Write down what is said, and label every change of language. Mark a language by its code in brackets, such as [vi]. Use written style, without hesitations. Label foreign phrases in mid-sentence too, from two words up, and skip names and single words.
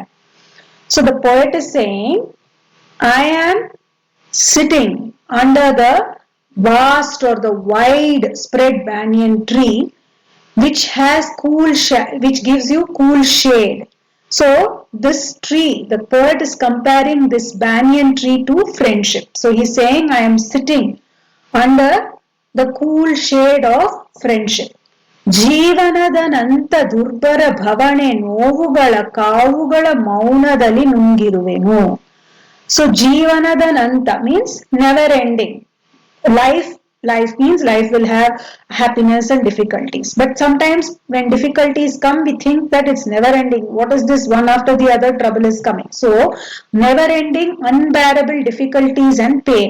[en] So the poet is saying, I am sitting under the vast or the wide spread banyan tree which has which gives you cool shade. So this tree, the poet is comparing this banyan tree to friendship. So he's saying I am sitting under the cool shade of friendship. [kn] ಜೀವನದ ನಂತ ದುರ್ಬರ ಭವಣೆ ನೋವುಗಳ ಕಾವುಗಳ ಮೌನದಲ್ಲಿ ನುಂಗಿರುವೆನು. [en] So [kn] ಜೀವನದ ನಂತ [en] means never ending. Life means life will have happiness and difficulties. But sometimes when difficulties come, we think that it's never ending. What is this? One after the other trouble is coming. So never ending, unbearable difficulties and pain.